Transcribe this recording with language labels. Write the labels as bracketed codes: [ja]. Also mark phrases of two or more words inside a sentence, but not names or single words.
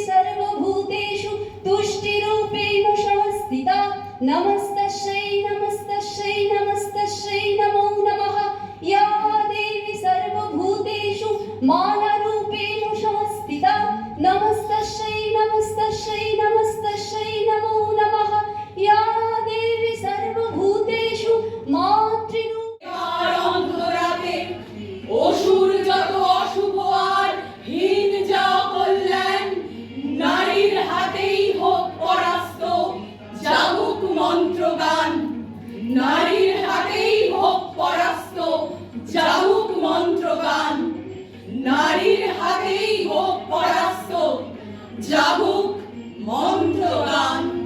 [sa] सर्वभूतेषु तुष्टिरूपेण संस्थिता नमस्तस्यै नमस्तस्यै नमस्तस्यै नमो नमः या देवी सर्वभूतेषु मानरूपेण संस्थिता नमस्तस्यै नमस्तस्यै नमस्तस्यै नमो नमः या देवी सर्वभूतेषु मातृरूपेण। [bn] অসুর যত অশুভ আর হীন যা কল্যাণ নারীর হাতেই হোক পরাস্ত যাহুক মন্ত্রগান, নারীর হাতেই হোক পরাস্ত যাহুক মন্ত্রগান, নারীর হাতেই হোক পরাস্ত যাহুক মন্ত্রগান।